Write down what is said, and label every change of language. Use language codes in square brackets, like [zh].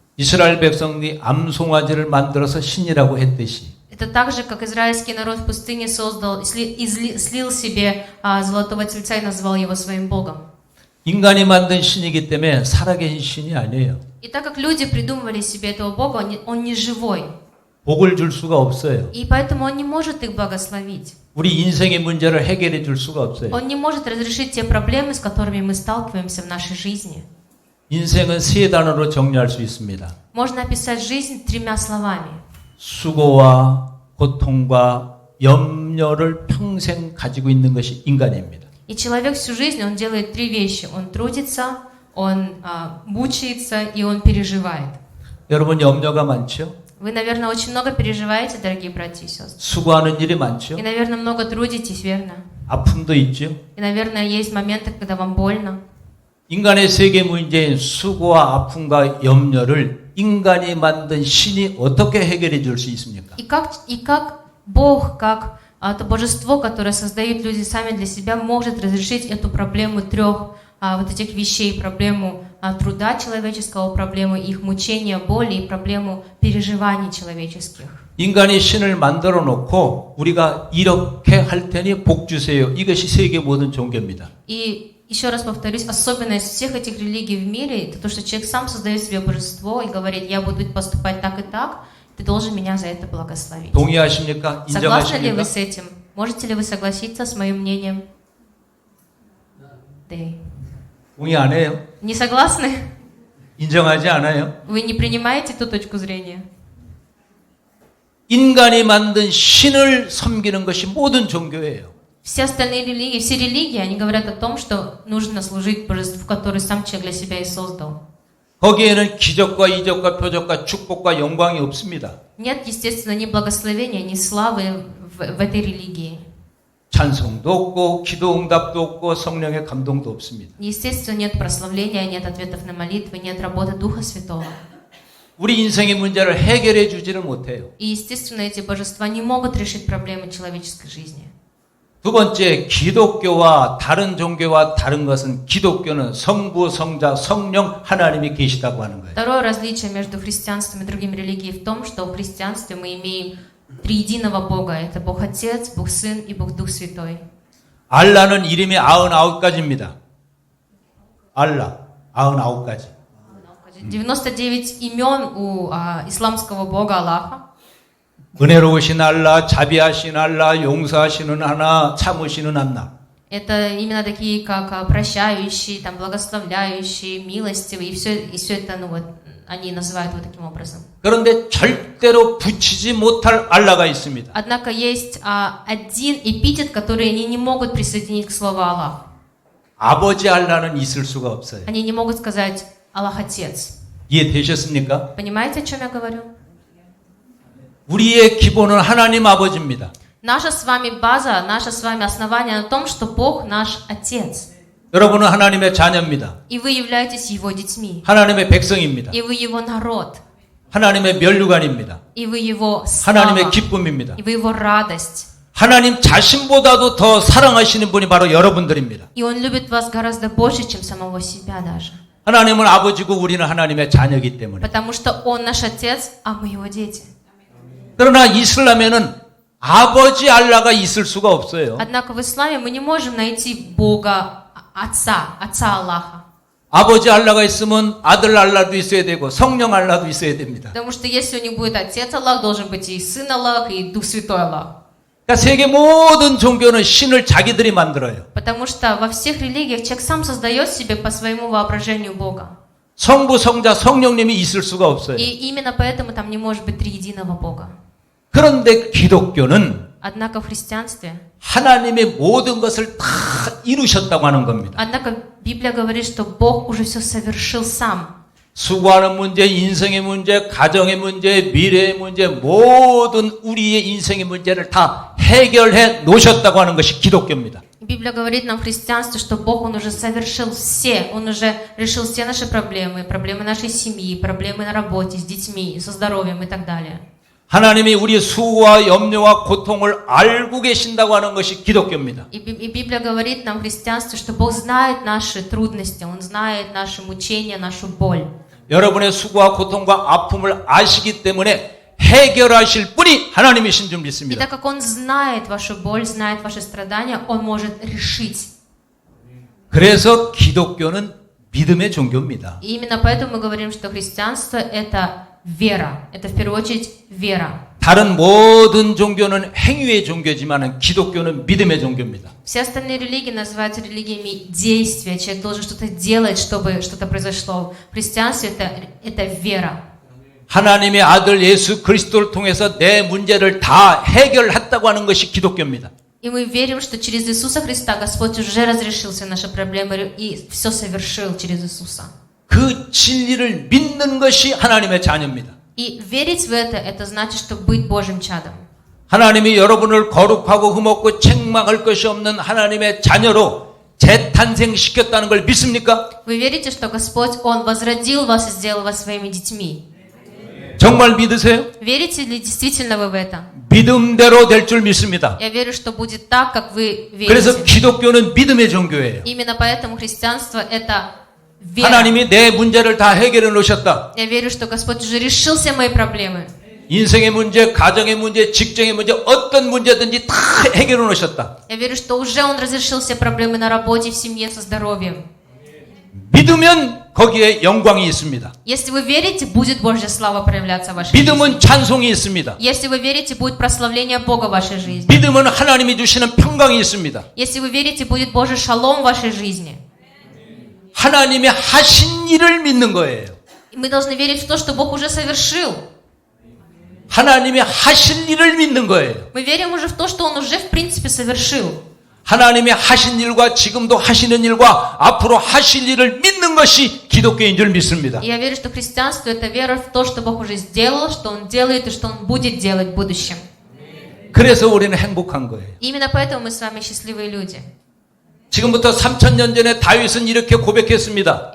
[ko] 이스라엘 백성이 암송아지를 만들어서 신이라고 했듯이 [ru] Это так же, как израильский народ в пустыне создал, слил себе золотого тельца и назвал его своим Богом. [ko] 인간이 만든 신이기 때문에 살아계신 신이 아니에요. [ru] И так как люди придумывали себе этого Бога, он не живой. [ko] 복을 줄 수가 없어요. [ru] И поэтому он не может их благословить. [ko] 우리 인생의 문제를 해결해 줄 수가 없어요. [ru] Он не может разрешить те проблемы, с которыми мы сталкиваемся в нашей жизни. [ko] 인생은 세 단어로 정리할 수 있습니다. [ru] Можно описать жизнь тремя словами. [ko] 수고와 고통과 염려를 평생 가지고 있는 것이 인간입니다. [ru] И человек всю жизнь, он делает три вещи. Он трудится, он мучается и он переживает. [ko] 여러분 염려가 많죠? [ru] Вы, наверное, очень много переживаете, дорогие братья и сестры. [ko] 수고하는 일이 많죠? [ru] И, наверное, много трудитесь, верно? [ko] 아픔도 있죠? [ru] И, наверное, есть моменты, когда вам больно. [ko] 인간의 세계 문제인 수고와 아픔과 염려를 인간이 만든 신이 어떻게 해결해 줄 수 있습니까? [ru] И как Бог, как это божество, которое создают люди сами для себя, может разрешить эту проблему трех вот этих вещей, проблему труда человеческого, проблему их мучения, боли и проблему переживаний человеческих. [ko] 인간이 신을 만들어 놓고 우리가 이렇게 할 테니 복 주세요. 이것이 세계 모든 종교입니다. [ru] И еще раз повторюсь, особенность всех этих религий в мире, это то, что человек сам создает себе божество и говорит: «Я буду поступать так и так», ты должен меня за это благословить. [ko] 동의하십니까? [ru] Согласны ли вы [ko] 인정하십니까? [ru] с этим? Можете ли вы согласиться с моим мнением? [ko] 네. 동의 안 해요? [ru] Не согласны? [ko] 인정하지 않아요? [ru] Вы не принимаете ту точку зрения? [ko] 인간이 만든 신을 섬기는 것이 모든 종교예요. [ru] Все остальные религии, все религии, они говорят о том, что нужно служить божеству, который сам человек для себя и создал. [ko] 거기에는 기적과 이적과 표적과 축복과 영광이 없습니다. [ru] Нет, естественно, ни благословения, ни славы в этой религии. [ko] 찬송도 없고 기도 응답도 없고 성령의 감동도 없습니다. [ru] Естественно, нет прославления, нет ответов на молитвы, нет работы Духа Святого. [ko] 우리 인생의 문제를 해결해 주지를 못해요. [ru] И, естественно, эти божества не могут решить проблемы человеческой жизни. [ko] 두 번째, 기독교와 다른 종교와 다른 것은 기독교는 성부, 성자, 성령 하나님이 계시다고 하는 거예요. [ru] Второе различие между христианством и другими религиями в том, что в христианстве мы имеем триединого Бога. Это Бог Отец, Бог Сын и Бог Дух Святой. [ko] 알라는 이름이 99가지입니다. 알라, 99가지. [ru] 99 имен у исламского Бога Аллаха. [ko] 은혜로우신 알라, 자비하신 알라, 용서하시는 하나, 참으시는 하나. [ru] Это именно такие, как прощающий, там, благословляющий, милостивый, и все это, ну вот, они называют вот таким образом. [ko] 그런데 절대로 붙이지 못할 알라가 있습니다. [ru] Однако есть один эпитет, который они не могут присоединить к слову Аллах. [ko] 아버지 알라는 있을 수가 없어요. [ru] Они не могут сказать Аллах Отец. [ko] 이해되셨습니까? [ru] Понимаете, о чем я говорю? [ko] 우리의 기본은 하나님 아버지입니다. [ru] Наша с вами база, наше с вами основание на том, что Бог наш Отец. [ko] 여러분은 하나님의 자녀입니다. [ru] И вы являетесь Его детьми. [ko] 하나님의 백성입니다. [ru] И вы Его народ. [ko] 하나님의 면류관입니다. [ru] И вы Его [ko] 하나님의 [ru] слава. [ko] 기쁨입니다. [ru] И вы Его радость. [ko] 하나님 자신보다도 더 사랑하시는 분이 바로 여러분들입니다. [ru] И Он любит вас гораздо больше, чем самого себя даже. [ko] 하나님은 아버지고 우리는 하나님의 자녀이기 때문에. [ru] Потому что Он наш Отец, а мы Его дети. [ko] 그러나 이슬람에는 아버지 알라가 있을 수가 없어요. [ru] Однако в исламе мы не можем найти Бога Отца Аллаха. [ko] 아버지 알라가 있으면 아들 알라도 있어야 되고 성령 알라도 있어야 됩니다. [ru] Потому что если у них будет Отец Аллах, должен быть и Сын Аллах, и Дух Святой Аллах. [ko] 그러니까 세계 모든 종교는 신을 자기들이 만들어요. [ru] Потому что во всех религиях человек сам создает себе по своему воображению Бога. [ko] 성부, 성자, 성령님이 있을 수가 없어요. [ru] И именно поэтому там не может быть триединого Бога. [ko] 그런데 기독교는 [ru] Однако в христианстве, [ko] 하나님의 모든 것을 다 이루셨다고 하는 겁니다. [ru] однако Библия говорит, что Бог уже все совершил сам. [ko] 수고하는 문제, 인생의 문제, 가정의 문제, 미래의 문제, 모든 우리의 인생의 문제를 다 해결해 놓으셨다고 하는 것이 기독교입니다. [ru] Библия говорит нам в христианстве, что Бог, Он уже совершил все, Он уже решил все наши проблемы, проблемы нашей семьи, проблемы на работе, с детьми, со здоровьем и так далее. [ko] 하나님이 우리의 수고와 염려와 고통을 알고 계신다고 하는 것이 기독교입니다. [ru] И Библия говорит нам в христианстве, что Бог знает наши трудности, Он знает наши мучения, нашу боль. [ko] 여러분의 수고와 고통과 아픔을 아시기 때문에 해결하실 분이 하나님이신 줄 [ru] И [ko] 믿습니다. [ru] так как Он знает вашу боль, знает ваши страдания, Он может решить. [ko] 그래서 기독교는 믿음의 종교입니다. [ru] И именно поэтому мы говорим, что христианство – это вера. Это в первую очередь вера. [ko] 다른 모든 종교는 행위의 종교지만 기독교는 믿음의 종교입니다. [ru] Все остальные религии называются религиями действия. Человек должен что-то делать, чтобы что-то произошло. В христианстве это вера. [ko] 하나님의 아들 예수 그리스도를 통해서 내 문제를 다 해결했다고 하는 것이 기독교입니다. [ru] И мы верим, что через Иисуса Христа Господь уже разрешил все наши проблемы и все совершил через Иисуса. [ko] 그 진리를 믿는 것이 하나님의 자녀입니다. [ru] И верить в это значит, что быть Божьим чадом. [ko] 하나님이 여러분을 거룩하고 흠없고 책망할 것이 없는 하나님의 자녀로 재탄생시켰다는 걸 믿습니까? [ru] Вы верите, что Господь, Он возродил вас и сделал вас своими детьми? [ko] 정말 믿으세요? [ru] Верите ли действительно вы в это? [ko] 믿음대로 될 줄 믿습니다. [ru] Я верю, что будет так, как вы [ko] 그래서 [ru] верите. [ko] 기독교는 믿음의 종교예요. [ru] Именно поэтому христианство – это вера. [ko] 하나님이 내 문제를 다 해결해 놓으셨다. [ru] Я верю, что Господь уже решил все мои проблемы. [ko] 인생의 문제, 가정의 문제, 직장의 문제, 어떤 문제든지 다 해결해 놓으셨다. [ru] Я верю, что уже Он разрешил все проблемы на работе, в семье, со здоровьем. [ko] 믿으면 거기에 영광이 있습니다. [ru] Если вы верите, будет Божья слава проявляться в вашей жизни. [ko] 믿음은 찬송이 있습니다. [ru] Если вы верите, будет прославление Бога в вашей жизни. [ko] 믿음은 하나님이 주시는 평강이 있습니다. [ru] Если вы верите, будет Божий шалом в вашей жизни. [ko] 하나님의 하신 일을 믿는 거예요. [ru] И мы должны верить в то, что Бог уже совершил. [ko] 하나님의 하신 일을 믿는 거예요. [ru] Мы верим уже в то, что Он уже в принципе совершил. [ko] 하나님의 하신 일과 지금도 하시는 일과 앞으로 하실 일을 믿는 것이 기독교인 줄 믿습니다. [ru] И я верю, что христианство — это вера в то, что Бог уже сделал, что Он делает и что Он будет делать в будущем. [ko] 그래서 우리는 행복한 거예요. [ru] И именно поэтому мы с вами счастливые люди. [ko] 지금부터 3000년 전에 다윗은 이렇게 고백했습니다.